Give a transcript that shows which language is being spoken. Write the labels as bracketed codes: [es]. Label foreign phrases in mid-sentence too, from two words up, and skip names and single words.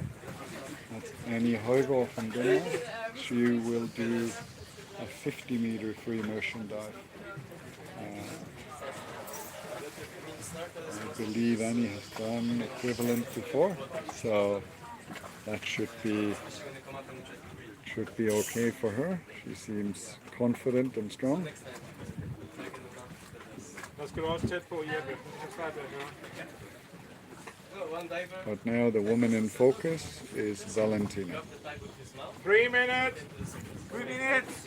[en] That's Annie Højgaard from Denmark. She will do a 50-meter free immersion dive. I believe Annie has done equivalent before, so that should be Should be okay for her. She seems confident and strong. [da] Der skal du også tæt på, Jeppe. Det er svært at høre. [en] But now the woman in focus is Valentina. 3 minutes. 3 minutes.